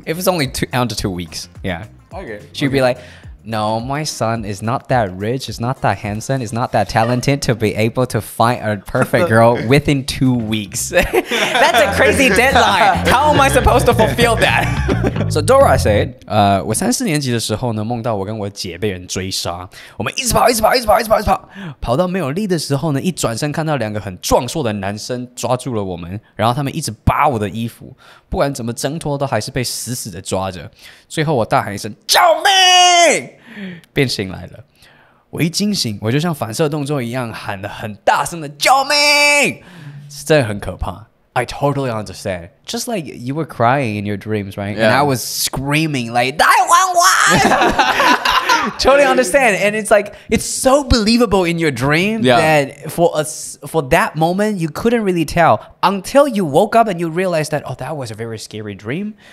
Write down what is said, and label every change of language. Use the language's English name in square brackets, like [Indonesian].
[English] If it's only under 2 weeks, yeah. Okay. She'd be like, no, my son is not that rich, is not that handsome, is not that talented to be able to find a perfect girl within 2 weeks. That's a crazy deadline. How am I supposed to fulfill that? So Dora said, [Chinese] 我3、4年级的时候呢，梦到我跟我姐被人追杀，我们一直跑，跑到没有力的时候呢，一转身看到2个很壮硕的男生抓住了我们，然后他们一直扒我的衣服，不管怎么挣脱都还是被死死的抓着。最后我大喊一声救命！便醒来了，我一惊醒，我就像反射动作一样喊了很大声的救命，真的很可怕。 [English] I totally understand. Just like you were crying in your dreams, right? Yeah. And I was screaming like 911. Totally understand. And it's like, it's so believable in your dream that for that moment, you couldn't really tell until you woke up and you realized that, oh, that was a very scary dream.